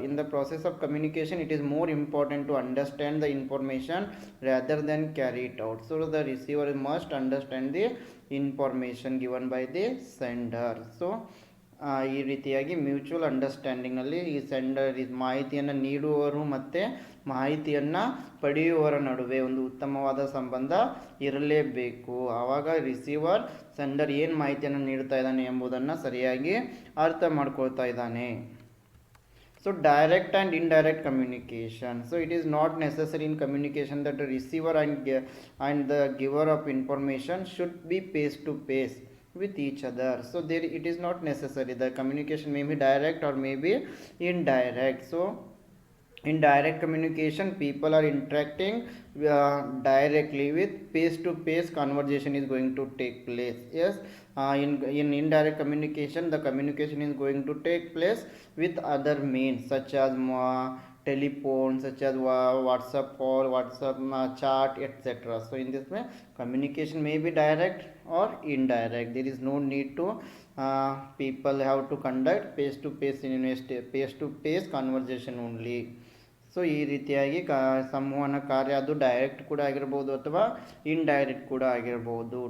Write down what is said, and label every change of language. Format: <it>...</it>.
<en>In the process of communication, it is more important to understand the information rather than carry it out. So the receiver must understand the information given by the sender.</en> <kn>So ಈ ರೀತಿಯಾಗಿ mutual ಅಂಡರ್ಸ್ಟ್ಯಾಂಡಿಂಗ್ನಲ್ಲಿ ಈ sender ಮಾಹಿತಿಯನ್ನು ನೀಡುವವರು ಮತ್ತು ಮಾಹಿತಿಯನ್ನು ಪಡೆಯುವವರ ನಡುವೆ ಒಂದು ಉತ್ತಮವಾದ ಸಂಬಂಧ ಇರಲೇಬೇಕು. ಆವಾಗ ರಿಸೀವರ್ ಸೆಂಡರ್ ಏನು ಮಾಹಿತಿಯನ್ನು ನೀಡ್ತಾ ಇದ್ದಾನೆ ಎಂಬುದನ್ನು ಸರಿಯಾಗಿ ಅರ್ಥ ಮಾಡ್ಕೊಳ್ತಾ ಇದ್ದಾನೆ.</kn> <en>So direct and indirect communication. So it is not necessary in communication that the receiver and the giver of information should be face to face with each other. So there it is not necessary. The communication may be direct or may be indirect. So in direct communication, people are interacting directly with face to face conversation is going to take place. Yes, in indirect communication, the communication is going to take place with other means such as telephone, such as WhatsApp call, WhatsApp chat, etc. So in this way, communication may be direct or indirect. There is no need to people have to conduct face to face conversation only.</en> <kn>So ಈ ರೀತಿಯಾಗಿ ಸಂವಹನ ಕಾರ್ಯ ಅದು direct ಕೂಡ ಆಗಿರ್ಬೋದು ಅಥವಾ indirect ಕೂಡ ಆಗಿರ್ಬೋದು.</kn>